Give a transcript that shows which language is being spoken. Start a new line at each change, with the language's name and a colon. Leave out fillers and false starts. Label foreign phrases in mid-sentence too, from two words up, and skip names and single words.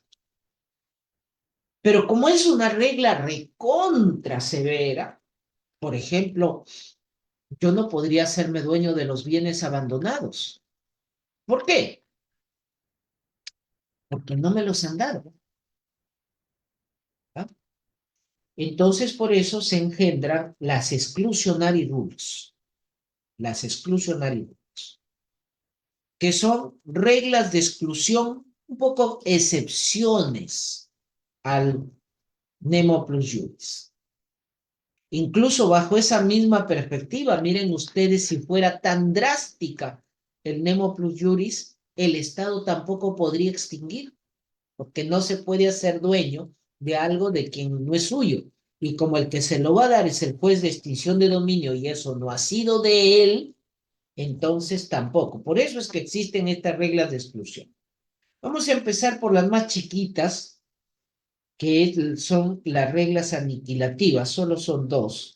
Spanish: Pero como es una regla recontra severa, por ejemplo, yo no podría hacerme dueño de los bienes abandonados. ¿Por qué? Porque no me los han dado. ¿Ah? Entonces, por eso se engendran las
English: exclusionary rules. Las exclusionary rules,
Spanish: que son reglas de exclusión, un poco excepciones al
Latin: nemo plus juris.
Spanish: Incluso bajo esa misma perspectiva, miren ustedes, si fuera tan drástica el
Latin: nemo plus juris,
Spanish: el Estado tampoco podría extinguir, porque no se puede hacer dueño de algo de quien no es suyo. Y como el que se lo va a dar es el juez de extinción de dominio y eso no ha sido de él, entonces tampoco. Por eso es que existen estas reglas de exclusión. Vamos a empezar por las más chiquitas, que son las reglas aniquilativas, solo son dos.